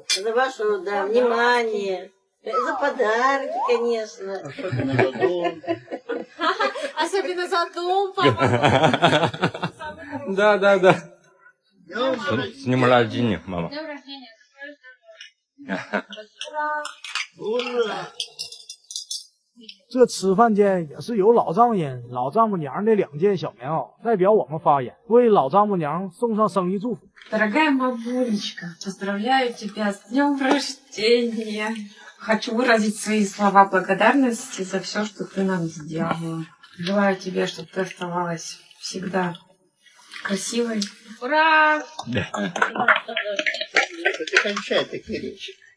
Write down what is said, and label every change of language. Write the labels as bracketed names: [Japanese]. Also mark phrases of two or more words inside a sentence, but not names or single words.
[Russian] за ваше внимание, за подарки, конечно. Особенно за дом. Особенно за дом, папа. Да. Днем С днем рождения, мама. Днем рождения. Ура! [Chinese] 这吃饭间也是由老丈人、老丈母娘的2件小棉袄代表我们发言，为老丈母娘送上生日祝福。 [Russian] Дорогая мамулечка, поздравляю тебя с днем рождения. Хочу выразить свои слова благодарности за все, что ты нам сделала. Желаю тебе, чтобы ты оставалась всегда красивой. Ура! Ты кончай такие речи.